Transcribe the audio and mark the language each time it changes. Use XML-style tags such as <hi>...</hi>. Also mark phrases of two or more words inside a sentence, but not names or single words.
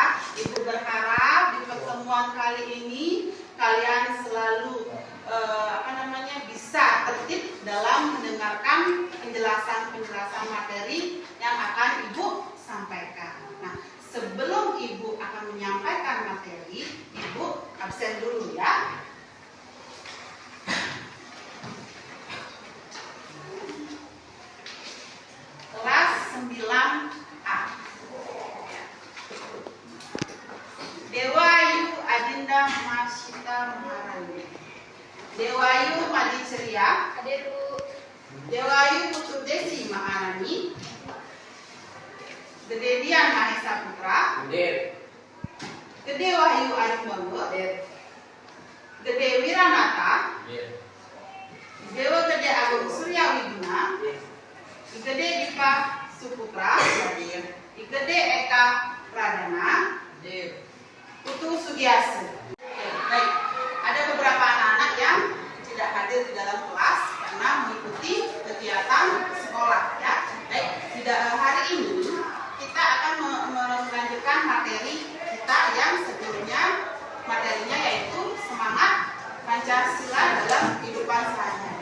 <id>Ibu berharap di pertemuan kali ini kalian selalu bisa tertib dalam mendengarkan penjelasan materi yang akan Ibu sampaikan. Nah, sebelum Ibu akan menyampaikan materi, Ibu absen dulu ya. Kelas 9A. Dewayu Adinda Masita Maharani. Dewayu Madi Ceria. Dewayu Putu Desi Maharani. Gede Dian Mahesa Putra. Gede Wahyu Arif Banggo. Gede Wiranata. Dewa Gede Agung Surya Widuna. Gede Dipa Suputra. Gede Eka Pradana. Putu Sugiyasu. Baik, ada beberapa anak-anak yang tidak hadir di dalam kelas karena mengikuti kegiatan sekolah ya. Baik, hari ini kita akan melanjutkan materi kita yang sebelumnya, materinya yaitu semangat Pancasila dalam kehidupan sehari-hari.</id>